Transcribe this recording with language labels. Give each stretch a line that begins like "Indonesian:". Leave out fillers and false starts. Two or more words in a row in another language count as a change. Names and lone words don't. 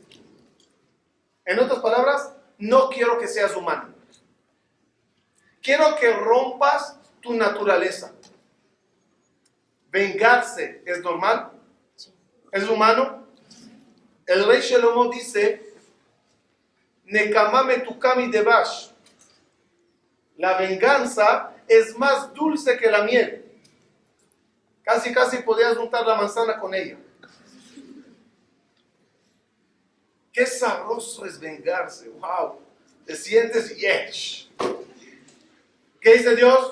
Spanish: En otras palabras, no quiero que seas humano. Quiero que rompas tu naturaleza. Vengarse es normal, es humano. El rey Shlomo dice,
Hebrew: נקמה מתוקה מדבש.
Spanish: La venganza es más dulce que la miel. Casi podías untar la manzana con ella. Qué sabroso es vengarse. Wow. Te sientes yes. ¿Qué dice Dios?